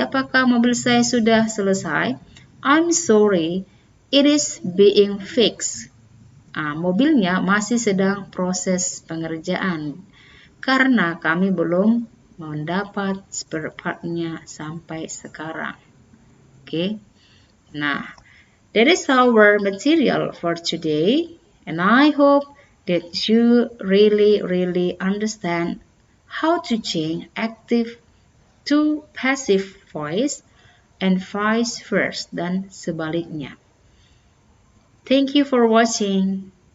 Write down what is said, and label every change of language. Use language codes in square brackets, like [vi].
[id] Apakah mobil saya sudah selesai? [en] I'm sorry, it is being fixed. [id] Mobilnya masih sedang proses pengerjaan karena kami belum mendapat spare part-nya sampai sekarang. Oke. [en] Nah, that is our material for today, and I hope that you really understand how to change active to passive voice and vice versa [id] dan sebaliknya. [en] Thank you for watching.